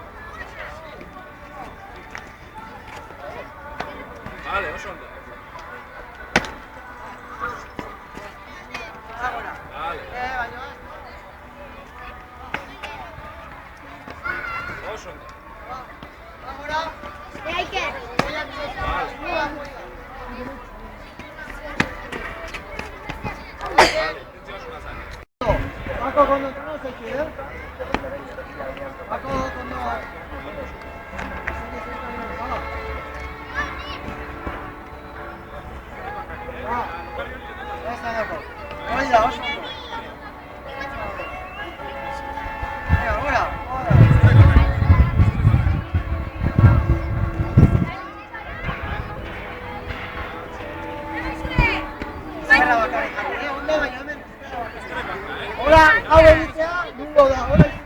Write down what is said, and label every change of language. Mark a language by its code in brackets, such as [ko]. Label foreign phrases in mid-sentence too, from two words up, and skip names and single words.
[eu] Vale, oso ondo. Vale. Oso ondo. [es] Paco, cuando entrenas hay que ir. Paco, cuando... Ya está, Paco. Venga, vamos. Venga, ahora. [eu] Hola, hau egitea, dungo da, hola